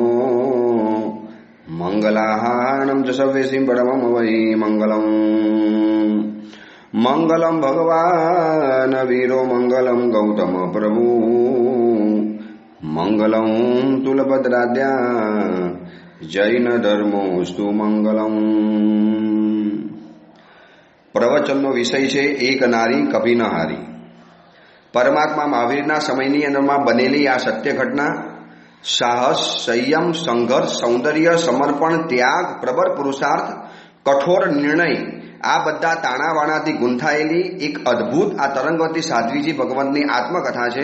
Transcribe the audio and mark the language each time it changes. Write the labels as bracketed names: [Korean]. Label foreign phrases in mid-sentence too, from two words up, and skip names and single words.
[Sanskrit] मंगलाहारणं च सर्वेसिं परमं वै मंगलम् मंगलम भगवान वीरो मंगलम गौतम प्रभु मंगलम तुलभद्राद्या जैन धर्मोस्तु मंगलम। [Gujarati] પ્રવચનનો વિષય છે એક નારી કભી ન હારી। પરમાત્મા મહાવીરના સમયની અંદરમાં બનેલી આ સત્ય ઘટના સાહસ, સંયમ, સંઘર્ષ, સૌંદર્ય, સમર્પણ, ત્યાગ, પ્રબળ પુરુષાર્થ, કઠોર નિર્ણય આ બધા તાણાવાણાથી ગૂંથાયેલી એક અદ્ભુત આ તરંગવતી સાધ્વીજી ભગવંતની આત્મકથા છે।